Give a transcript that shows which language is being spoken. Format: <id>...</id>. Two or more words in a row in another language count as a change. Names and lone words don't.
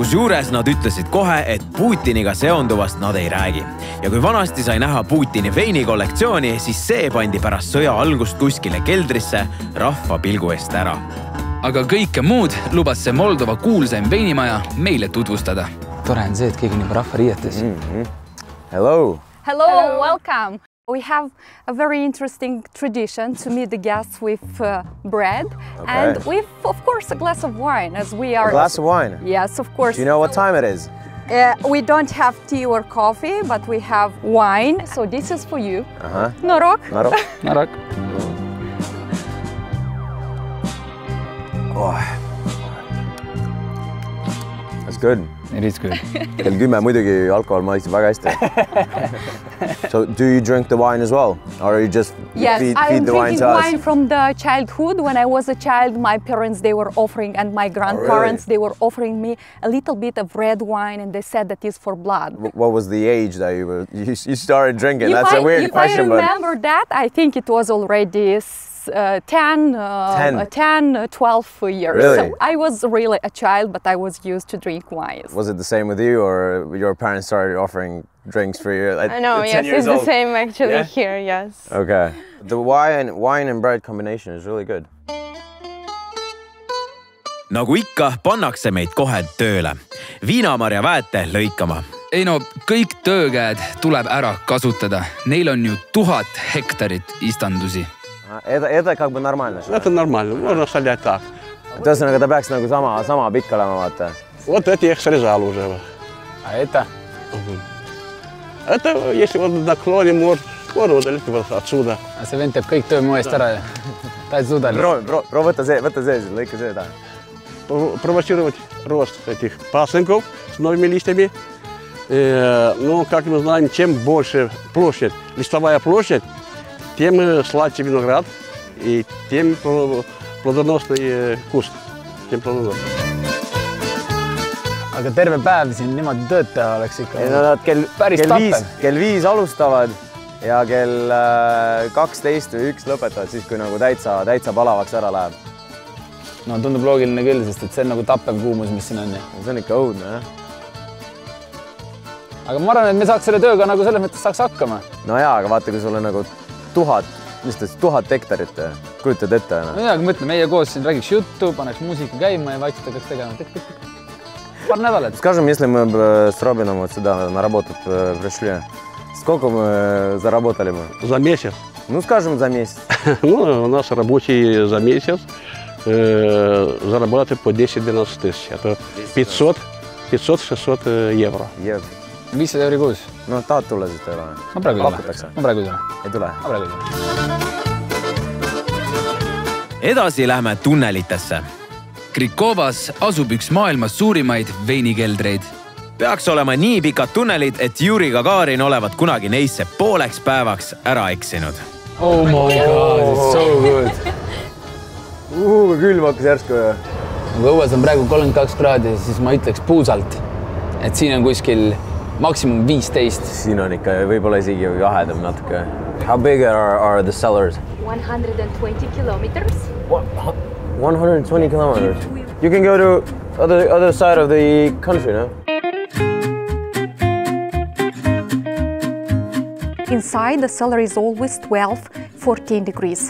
<et>Kusjuures nad ütlesid kohe, et Putiniga seonduvast nad ei räägi. Ja kui vanasti sai näha Putini veini kollektsiooni, siis see pandi pärast sõja algust kuskile keldrisse rahva pilgu eest ära. Aga kõike muud lubas see Moldova kuulsaim veinimaja meile tutvustada. Tore on see, et keegi nii rahva riietes.</et> <en>Hello. Hello, welcome. We have a very interesting tradition to meet the guests with bread and with, of course, a glass of wine as we are... A glass of wine? Yes, of course. Do you know what time it is? We don't have tea or coffee, but we have wine. So this is for you. Norok. Norok. Norok. Oh. That's good. It is good.</en> <et>Kell 10 muidugi alkohol maitseb väga hästi.</et> <en>So do you drink the wine as well? Or you just feed the wine to us? Wine from the childhood. When I was a child, my parents, they were offering, and my grandparents, they were offering me a little bit of red wine, and they said that is for blood. What was the age that you started drinking? That's a weird question. If I remember that, I think it was already 10, 12 years. Really? So I was really a child, but I was used to drink wine. Was it the same with you, or your parents started offering drinks for you at 10 years old? No, yes, it's the same actually here, yes. Okay. The wine and bread combination is really good.</en> <et>Nagu ikka, pannakse meid kohe tööle. Viinamarja väete lõikama. Ei no, kõik töökäed tuleb ära kasutada. Neil on ju 1000 hektarit istandusi.</et> <ru>Это как бы нормально. Это нормально, можно солять так.</ru> <et>Tõsõnaga, ta peaks nagu sama pikk olema, vaata.</et> <ru>Вот это я их срезал уже. А это? Это, если вот на клоне, можно удалить отсюда.</ru> <et>А see vend teeb kõik töö mu eest ära ja ta ei suuda. Proo võtta see, lõika see taha.</et> <ru>Провоцировать рост этих пасынков с новыми листьями. Ну, как мы знаем, чем больше площадь, листовая площадь, тем сладче виноград и тем плодоносный куст. Тем плодоносный.</ru> <et>Aga terve päev siin niimoodi töötaja oleks ikka päris tappev. Kell 5 alustavad ja kell 12 või 1 lõpetavad siis, kui nagu täitsa palavaks ära läheb. No tundub loogiline küll, sest et see on nagu tappev kuumus, mis siin on. See on ikka õudne, jah. Aga ma arvan, et me saaks selle tööga nagu selles mõttes saaks hakkama. No jaa, aga vaata, kui sul on nagu 1000 hektarit, kujutad ette. No jaa, aga mõtle, meie koos siin räägiks juttu, paneks muusika käima ja vaikselt hakkaks tegema.</et> <ru>Пар недалет. Скажем, если мы с Робином вот сюда на работу пришли, сколько мы заработали бы? За месяц. Ну, скажем, за месяц. Ну, у нас рабочий за месяц зарабатывает по 10-12 тысяч. Это 500-600 евро.</ru> <et>500 euri kuus. No, tahad tulla siis tööle? Ma praegu ei tule. Ei tule? Ma praegu ei tule. Edasi lähme tunnelitesse. Krikovas asub üks maailmas suurimaid veinikeldreid. Peaks olema nii pikad tunnelid, et Yuri Gagarin olevat kunagi neisse pooleks päevaks ära eksinud.</et> <en>Oh my god, it's so good.</en> <et>Külm hakkas järsku. Kui õues on praegu 32 kraadi, siis ma ütleks puusalt, et siin on kuskil maksimum 15. Siin on ikka võib-olla isegi jahedam natuke.</et> <en>How big are the cellars? 120 kilometers. 120 kilometers. You can go to other side of the country, no? Inside, the cellar is always 12-14 degrees.</en>